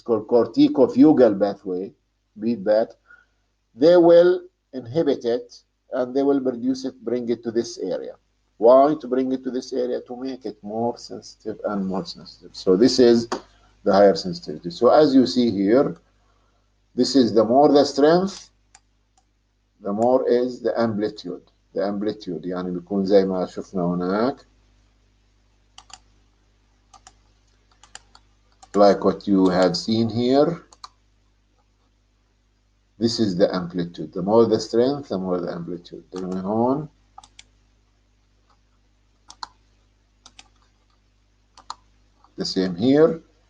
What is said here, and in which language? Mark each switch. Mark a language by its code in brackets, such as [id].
[en] It's called corticofugal pathway feedback. They will inhibit it and they will produce it, bring it to this area. Why to bring it to this area? To make it more sensitive and more sensitive. So this is the higher sensitivity. So as you see here, this is the more the strength, the more is the amplitude. The amplitude [ar] يعني بيكون زي ما شفنا هناك. [en] Like what you have seen here. This is the amplitude. The more the strength, the more the amplitude. [ar] من هون [en] the same here.